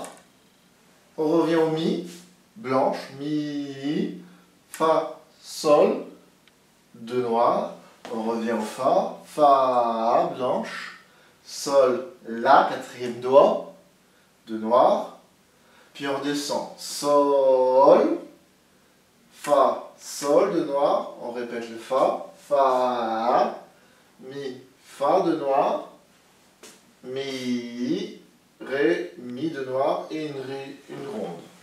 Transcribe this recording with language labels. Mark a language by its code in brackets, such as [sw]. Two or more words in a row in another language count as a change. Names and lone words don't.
[fr] On revient au Mi, blanche. Mi, Fa, Sol de noir. On revient au Fa, Fa, blanche. Sol, La, 4e doigt de noir. Puis on redescend. Sol, Fa, Sol de noir. On répète. répète le Fa. Fa, Mi, Fa de noir, Mi, Ré, Mi de noir et une ronde.